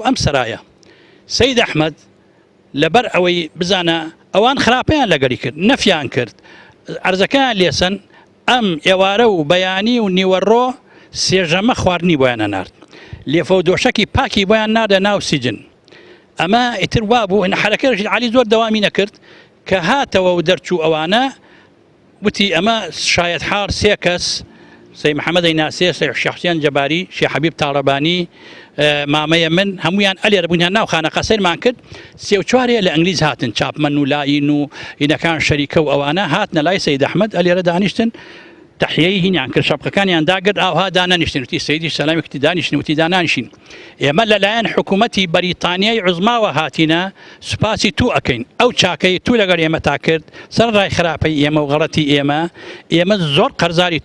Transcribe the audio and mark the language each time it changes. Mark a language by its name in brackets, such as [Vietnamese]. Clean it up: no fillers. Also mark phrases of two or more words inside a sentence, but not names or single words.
[Central Kurdish] ئەم سەرایە سەید ئەحمەد لەبەر ئەوەی بزانە ئەوان خراپەیان لەگەری کرد نەفیان کرد عەرزەکان لێسن ئەم ئێوارە و بەیانی و نیوەڕۆ سێژەمە خواردنی بۆیانە نارد لێفە و دۆشەکی پاکی بۆیان نادە ناو سیجن ئەمە ئیتر وا بوو حرەکەی ڕەشید عالی زۆر دەوامی نەکرد کە هاتەوە و دەرچوو ئەوانە وتی ئەمە شایەت حار سێ کەس سي محمد ناسي سي الشيخ حسين جباري شيخ حبيب طالباني مامەیە من هەمویان ئەلێرە بوونیان ناو خانەقە سەیرمان کرد سێ و چوارێ لە ئەنگلیز هاتن چاپمەن و لاین و ئینەکان شەریکە و ئەوانە هاتنە لای سەید ئەحمەد ئەلێرە دانیشتن تحیەی هینیان کرد شەپقەکانیان داگرت ئاوها دانەنیشتن وتی سەیدی سەلامی وتی دانیشتن وتی دانانیشین ئێمە لەلایەن حکوومەتی بەریتانیای عوزماوە هاتینە سوپاسی تو ئەکەین ئەو چاکەی تو لەگەڵ ئێمە تا کرد سەر ڕای خراپەی ئێمە و غەڵەتی ئێمە زۆر قەرزاری